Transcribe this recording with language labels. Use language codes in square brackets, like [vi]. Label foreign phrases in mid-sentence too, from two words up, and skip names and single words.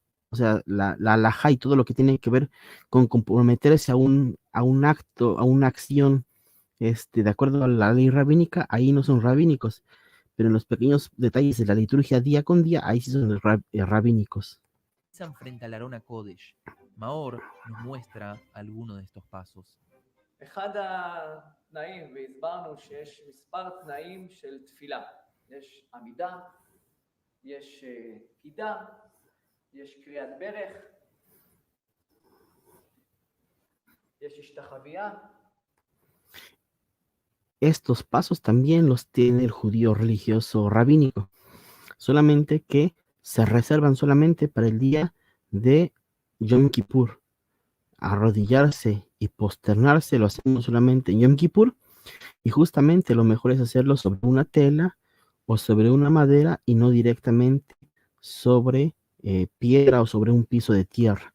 [es] O sea, la halajá y todo lo que tiene que ver con comprometerse a un acto, a una acción, de acuerdo a la ley rabínica, ahí no son rabínicos. Pero en los pequeños detalles de la liturgia día con día, ahí sí son rabínicos. Frente al Arón HaKodesh. Maor nos muestra alguno de estos pasos. [he] אחד התנאים, והסברנו שיש מספר תנאים של תפילה. יש עמידה, יש קידה, יש קריאת ברך, יש השתחוויה. [es] Estos pasos también los tiene el judío religioso rabínico, solamente que se reservan solamente para el día de Yom Kippur. Arrodillarse y posternarse lo hacemos solamente en Yom Kippur, y justamente lo mejor es hacerlo sobre una tela o sobre una madera y no directamente sobre piedra o sobre un piso de tierra.